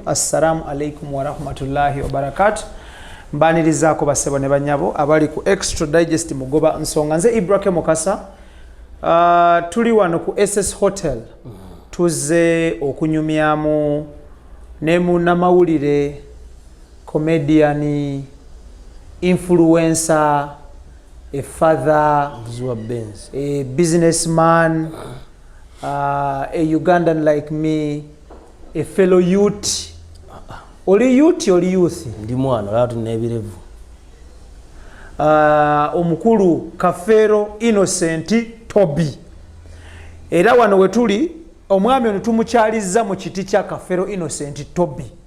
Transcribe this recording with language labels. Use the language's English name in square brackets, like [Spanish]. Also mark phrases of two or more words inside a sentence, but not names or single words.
[Arabic] السلام عليكم ورحمة الله وبركاته. [Ganda] Mbanirizaako basebo ne banyabo abali ku Extra Digest mugoba nsonga nze Ibrahim Mukasa. Tuli wano ku SS Hotel. Tuze okunyumyamu ne munnamawulire comedian, [English] influencer, a father, a businessman, a Ugandan like me, a fellow youth. [Ganda] Oli youth oli youth? Ndi mwana latu nebirevu. Omukulu Kafero Innocent Toby. Era wano wetuli omwami ono tumukyaliza mu kiti kya Kafero Innocent Toby.